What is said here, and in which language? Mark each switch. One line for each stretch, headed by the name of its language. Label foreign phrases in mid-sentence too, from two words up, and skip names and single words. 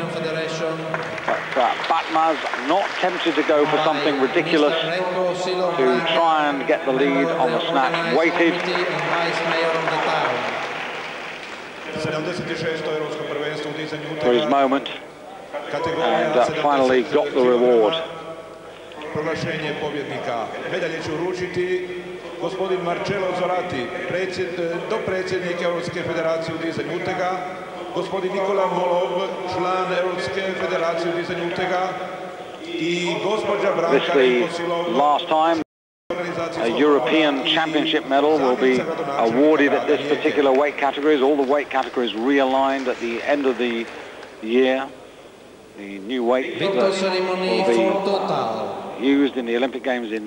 English: But Batmaz not tempted to go for something ridiculous to try and get the lead on the snatch. Waited. For his moment, and finally got the reward.
Croatian: Gospodin Marcello Zorati, dopredsjednik Europske federacije u dizanju utega, gospodin Nikola Molov, član Europske federacije u dizanju utega, i gospođa Branka Nikosilov.
English: Last time a European Championship medal will be awarded at this particular weight categories. All the weight categories realigned at the end of the year. The new weight will be used in the Olympic Games in